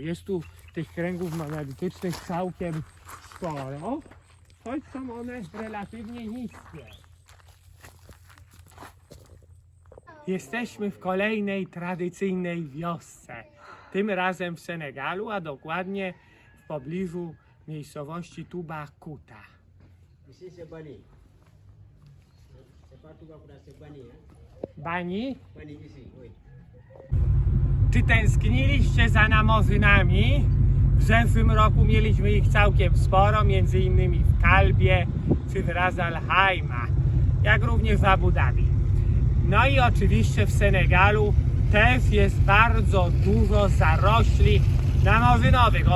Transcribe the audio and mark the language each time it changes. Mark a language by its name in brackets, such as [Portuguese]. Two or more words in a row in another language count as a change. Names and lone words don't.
[Polish] Jest tu tych kręgów megalitycznych całkiem sporo, choć są one relatywnie niskie. Jesteśmy w kolejnej tradycyjnej wiosce, tym razem w Senegalu, a dokładnie w pobliżu miejscowości Toubacouta. [French] Ici c'est Bani. C'est pas Toubacouta, c'est Bani. Bani, Bani ici, oui. [Polish] czy tęskniliście za namozynami? W zeszłym roku mieliśmy ich całkiem sporo, między innymi w Kalbie czy w Ras Al Khaimah, jak również w Abu Dhabi. No i oczywiście w Senegalu też jest bardzo dużo zarośli namozynowych.